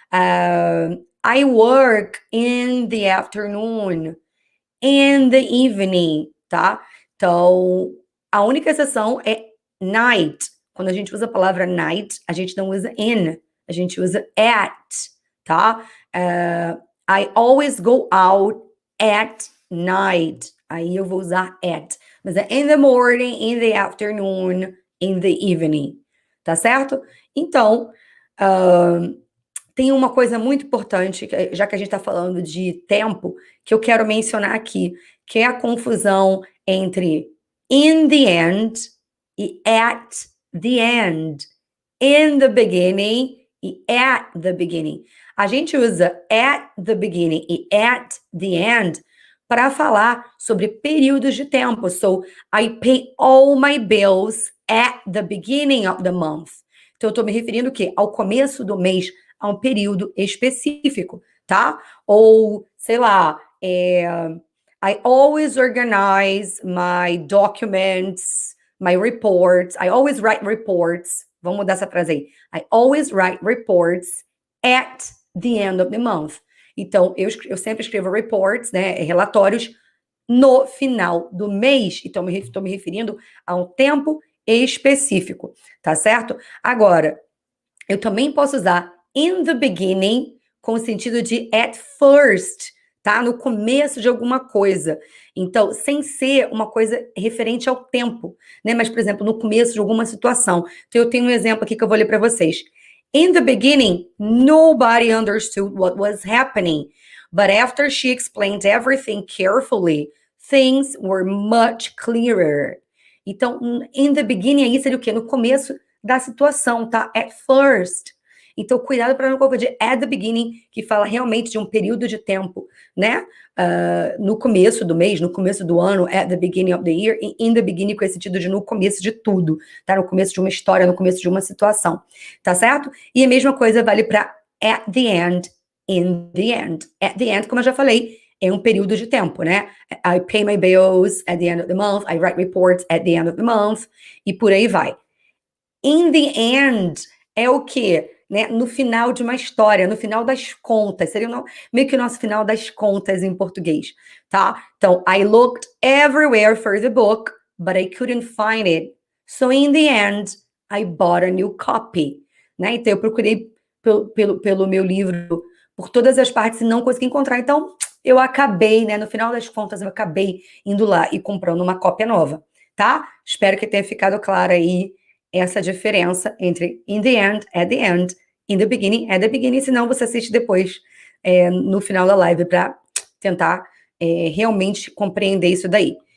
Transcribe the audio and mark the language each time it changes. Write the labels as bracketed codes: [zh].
[en] I work in the afternoon, in the evening, [pt] tá? Então, a única exceção é night. Quando a gente usa a palavra night, a gente não usa in, a gente usa at, tá? [en] I always go out at night. [pt] Aí eu vou usar [en] at. [pt] Mas é [en] in the morning, in the afternoon, in the evening. [pt] Tá certo? Então, tem uma coisa muito importante, já que a gente está falando de tempo, que eu quero mencionar aqui, que é a confusão entre [en] in the end [pt] e [en] at the end. In the beginning [pt] e [en] at the beginning. [pt] A gente usa at the beginning e [en] at the end [pt] para falar sobre períodos de tempo. [en] So, I pay all my bills at the beginning of the month. [pt] Então, eu estou me referindo o quê? Ao começo do mês, a um período específico, tá? Ou, sei lá, [en] I always organize my documents, my reports. I always write reports. [pt] Vamos mudar essa frase aí. [en] I always write reports at the end of the month. [pt] Então, eu sempre escrevo reports, né, relatórios, no final do mês. Então, estou me referindo a um tempo específico, tá certo? Agora, eu também posso usar [en] in the beginning [pt] com o sentido de [en] at first, [pt] tá? No começo de alguma coisa. Então, sem ser uma coisa referente ao tempo, né? Mas, por exemplo, no começo de alguma situação. Então, eu tenho um exemplo aqui que eu vou ler para vocês. [en] In the beginning, nobody understood what was happening. But after she explained everything carefully, things were much clearer. [pt] Então, [en] in the beginning [pt] aí seria o quê? No começo da situação, tá? [en] At first. [pt] Então, cuidado para não confundir [en] at the beginning, [pt] que fala realmente de um período de tempo, né? No começo do mês, no começo do ano, [en] at the beginning of the year, [pt] e [en] in the beginning [pt] com esse sentido de no começo de tudo, tá? No começo de uma história, no começo de uma situação, tá certo? E a mesma coisa vale para [en] at the end, in the end. At the end, [pt] como eu já falei, é um período de tempo, né? [en] I pay my bills at the end of the month, I write reports at the end of the month, [pt] e por aí vai. [en] In the end [pt] é o quê? Né? No final de uma história, no final das contas, seria meio que o nosso final das contas em português, tá? Então, [en] I looked everywhere for the book, but I couldn't find it. So in the end, I bought a new copy. [pt] Né? Então, eu procurei pelo meu livro por todas as partes e não consegui encontrar. Então, eu acabei, né? No final das contas, eu acabei indo lá e comprando uma cópia nova, tá? Espero que tenha ficado claro aí essa diferença entre [en] in the end, at the end, in the beginning, [pt] at the beginning, senão você assiste depois, no final da live, para tentar realmente compreender isso daí.